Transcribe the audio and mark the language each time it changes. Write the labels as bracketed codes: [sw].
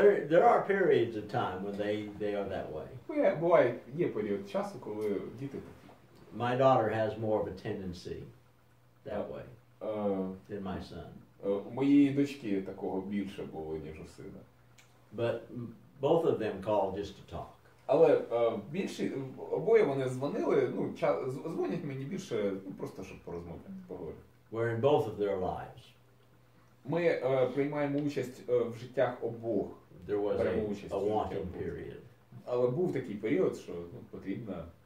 [en] There are periods of time when they are that way. [uk] Буває, є період часу, коли діти такі. [en] My daughter has more of a tendency that way than my son. [uk] У моєї дочки такого більше було, ніж у сина. [en] But both of them call just to talk. [uk] Але обоє вони дзвонили, дзвонять мені більше, просто щоб порозмовляти, поговорити. [en] We're in both of their lives. [uk] Ми приймаємо участь в життях обох. [en] There was a wanting period. [uk] Але був такий період, що потрібно.